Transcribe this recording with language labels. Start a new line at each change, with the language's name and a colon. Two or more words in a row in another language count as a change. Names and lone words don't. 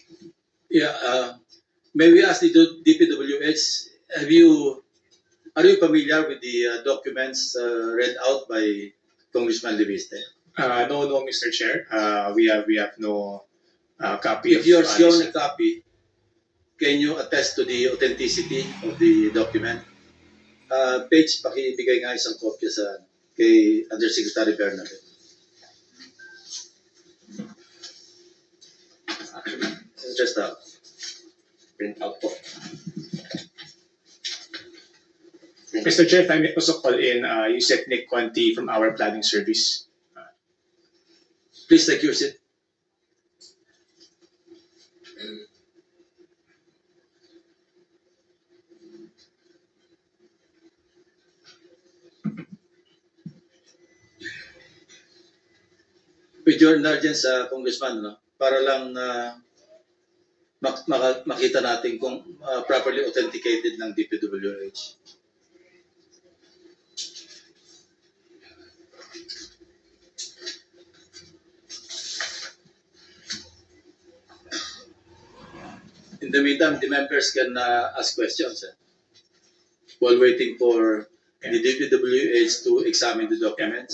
English: Yeah, may we ask the DPWH, are you familiar with the documents read out by Congressman Leviste? No, Mr. Chair. We have no copy. If you are shown a copy, can you attest to the authenticity of the document? Page,
Filipino: pakibigay nga isang kopya sa kay Undersecretary Bernabé.
English: This is just a print out po. Mr. Chair, if I may also call in Yusek Nick Quanti from our planning service. Please take your seat. With your indulgence, Congressman, no?
Filipino: Para lang makita natin kung
English: properly authenticated
Filipino: ng DPWH.
English: In the meantime, the members can ask questions while waiting for the DPWH to examine the documents.